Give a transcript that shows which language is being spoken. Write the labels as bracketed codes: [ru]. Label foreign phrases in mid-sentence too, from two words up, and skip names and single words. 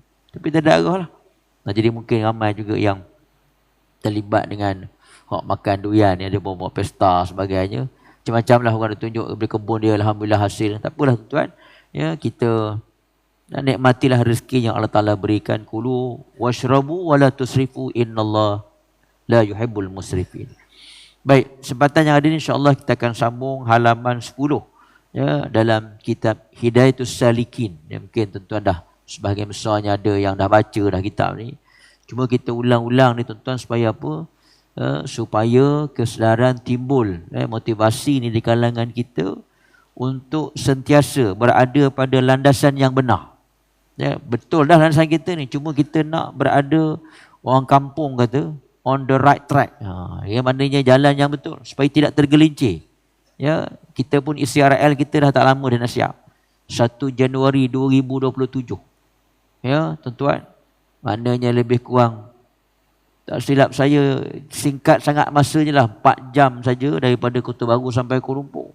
[ms] Tapi tak ada arah lah. Jadi mungkin ramai juga yang terlibat dengan makan durian ni, ada buat pesta sebagainya. Macam-macam lah orang tunjuk dari kebun dia, alhamdulillah hasil. Tak apalah tuan-tuan. Ya, kita nikmatilah rezeki yang Allah Ta'ala berikan. [ar] كلوا واشربوا ولا تسرفوا إن الله لا يحب المسرفين. [ms] Baik, kesempatan yang ada ni insya-Allah kita akan sambung halaman 10 ya, dalam kitab Hidayatus Salikin. Ya, mungkin tuan-tuan dah sebahagian besarnya ada yang dah baca dah kitab ni. Cuma kita ulang-ulang ni tuan-tuan supaya apa? Supaya kesedaran timbul, motivasi ni di kalangan kita untuk sentiasa berada pada landasan yang benar. Ya, betul dah landasan kita ni, cuma kita nak berada, orang kampung kata, [en] on the right track. [ms] Ya, maknanya jalan yang betul supaya tidak tergelincir. Ya, kita pun isi RL kita dah tak lama dah nak siap. 1 Januari 2027. Ya, tuan-tuan, maknanya lebih kurang, tak silap saya, singkat sangat masanya lah, 4 jam saja daripada Kota Baru sampai Kuala Lumpur.